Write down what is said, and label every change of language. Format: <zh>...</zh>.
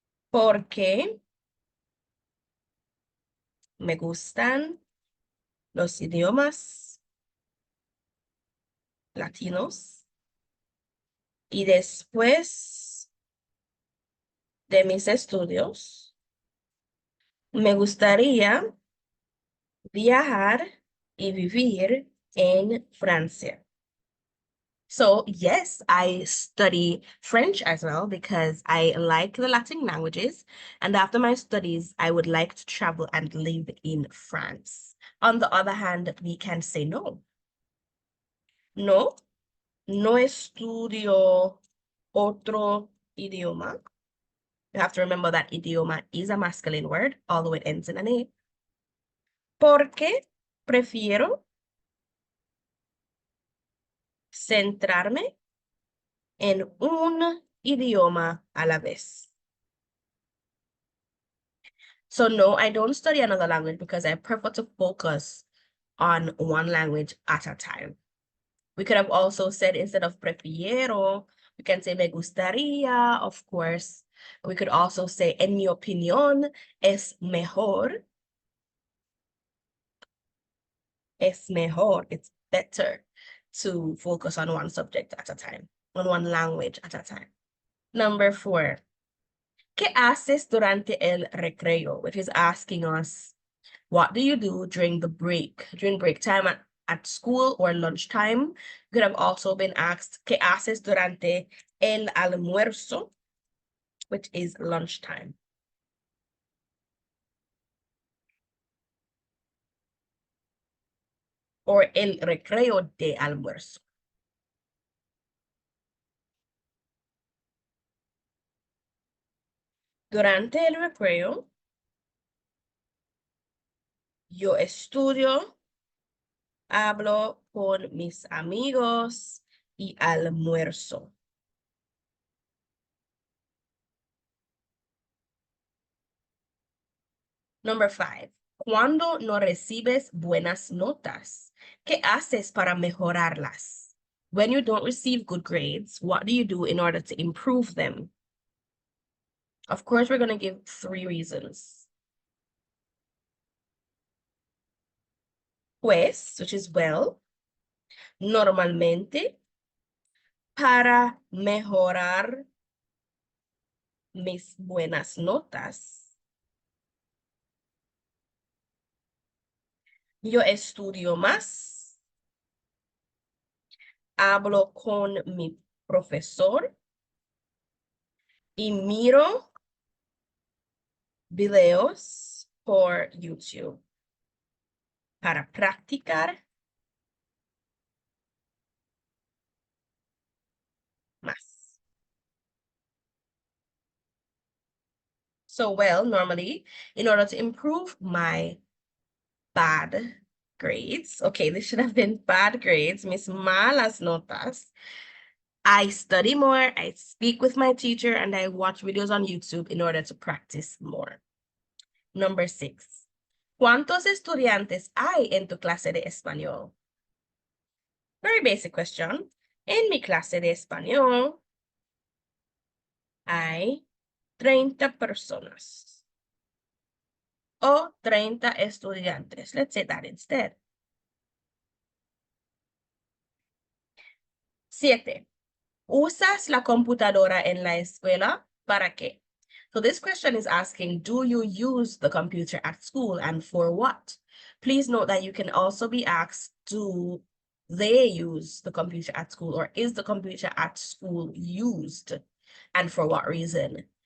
<es>porque me gustan los idiomas latinos y después de mis estudios me gustaría viajar y vivir en Francia.</es> <en>So yes, I study French as well because I like the Latin languages. And after my studies, I would like to travel and live in France. On the other hand, we can say no.</en> <es>No, no estudio otro idioma.</es> <en>You have to remember that idioma is a masculine word, although it ends in an A.</en> <es>Porque prefiero centrarme en un idioma a la vez.</es> <en>So no, I don't study another language because I prefer to focus on one language at a time. We could have also said instead of prefiero, we can say me gustaría, of course. We could also say en mi opinión es mejor. Es mejor, it's better to focus on one subject at a time, on one language at a time. Number 4.</en> <es>¿Qué haces durante el recreo?</es> <en>Which is asking us, what do you do during the break? During break time at school or lunchtime? Could have also been asked, ¿qué haces durante el almuerzo? Which is lunchtime.</en> <es>Or el recreo de almuerzo. Durante el recreo, yo estudio, hablo con mis amigos y almuerzo. Number 5. Cuando no recibes buenas notas, ¿qué haces para mejorarlas?</es> <en>When you don't receive good grades, what do you do in order to improve them? Of course, we're going to give 3 reasons.</en> <es>Pues, which is well, normalmente, para mejorar mis buenas notas. Yo estudio más. Hablo con mi profesor y miro videos por YouTube para practicar más.</es> <en>So, well, normally, in order to improve my bad grades, okay, this should have been bad grades, mis malas notas, I study more, I speak with my teacher, and I watch videos on YouTube in order to practice more. Number 6.</en> <es>¿Cuántos estudiantes hay en tu clase de español? Very basic question. En mi clase de español hay 30 personas o 30 estudiantes.</es> <en>Let's say that instead.</en> <es>7. ¿Usas la computadora en la escuela? ¿Para qué?</es> <en>So this question is asking, do you use the computer at school and for what? Please note that you can also be asked, do they use the computer at school, or is the computer at school used and for what reason?</en>